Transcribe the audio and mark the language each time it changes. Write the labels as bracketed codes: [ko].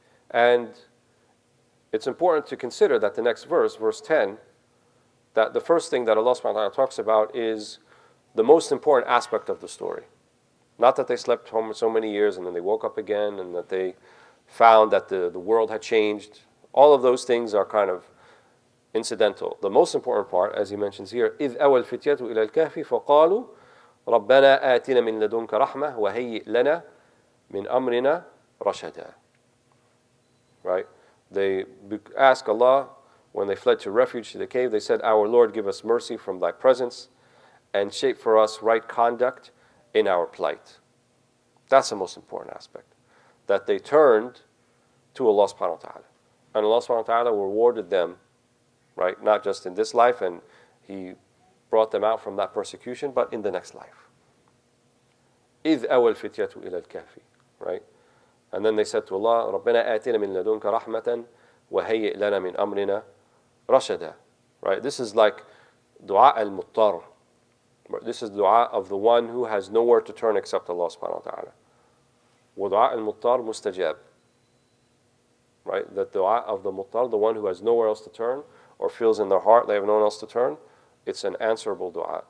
[en] And it's important to consider that the next verse, verse 10, that the first thing that Allah subhanahu wa ta'ala talks about is the most important aspect of the story. Not that they slept home so many years and then they woke up again and that they found that the world had changed. All of those things are kind of incidental. The most important part, as he mentions here, [ar] إِذْ أَوَى الْفِتْيَةُ إِلَى الْكَهْفِ فَقَالُوا رَبَّنَا آتِنَا مِن لَدُنْكَ رَحْمَةً وَهَيِّئْ لَنَا مِنْ أَمْرِنَا رَشَدًا. [en] Right? They asked Allah, when they fled to refuge to the cave, they said, "Our Lord, give us mercy from thy presence and shape for us right conduct in our plight." That's the most important aspect. That they turned to Allah subhanahu wa ta'ala. And Allah subhanahu wa ta'ala rewarded them, right? Not just in this life, and He brought them out from that persecution, but in the next life. [ar] إِذْ أَوَى الْفِتْيَةُ إِلَى الْكَهْفِ. [en] Right? And then they said to Allah, [ar] رَبَّنَا آتِنَا مِن لَدُنْكَ رَحْمَةً وَهَيِّئْ لَنَا مِنْ أَمْرِنَا رَشَدًا. [en] Right? This is like dua al-muttar. This is dua of the one who has nowhere to turn except Allah subhanahu wa ta'ala. [ar] وَدُعَاء الْمُطَّرِ مُسْتَجَابٍ. [en] Right? The dua of the muttar, the one who has nowhere else to turn, or feels in their heart they have no one else to turn, it's an answerable dua.